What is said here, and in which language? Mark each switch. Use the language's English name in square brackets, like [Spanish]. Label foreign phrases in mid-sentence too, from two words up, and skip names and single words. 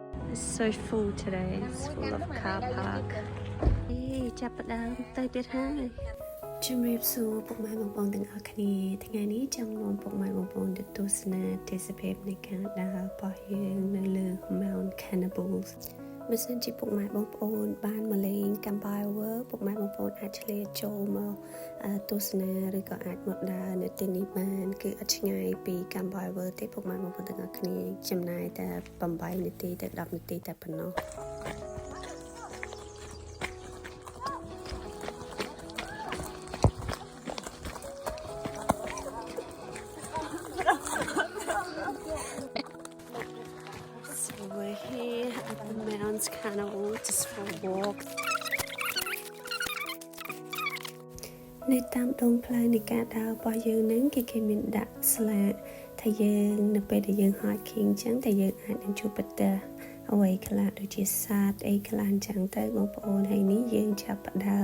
[English] It's so full today. It's full of car park. [Khmer] Hey, ចាប់ផ្ដើមទៅទៀតហើយជំរាបសួរពុកម៉ែបងប្អូនទាំងអស់គ្នាថ្ងៃនេះចង់នាំពុកម៉ែបងប្អូនទៅទស្ស នាទេសភាពនៃការដើររបស់យើងនៅលើ Mount Cannibals បើសិនជាពុកម៉ែបងប្អូ នបានមកលេង Cambodia ពុកម៉ែបងប្អូនអាចឆ្លៀតចូលមក ទស្សនាឬក៏អាចមកដើរនៅទីនេះបានគឺអត់ឆ្ងាយពី Cambodia ទេពុកម៉ែបងប្អូនទាំងអស់គ្នាចំណាយតែ8នាទីទៅ10នាទីតែប៉ុណ្ណោះ [English] We're here at the Mount Cannibals just for a walk. [Khmer] នៅតាមដងផ្លូវនៃការដើររបស់យើងហ្នឹងគេមានដាក់ស្លាកថាយើងនៅពេលដែលយើង hiking អញ្ចឹងតែយើងអាចនឹងជួបប្រទះអ្វីខ្លះដូចជាសត្វអីខ្លះអញ្ចឹងទៅបងប្អូនហើយនេះយើងចាប់ផ្ដើ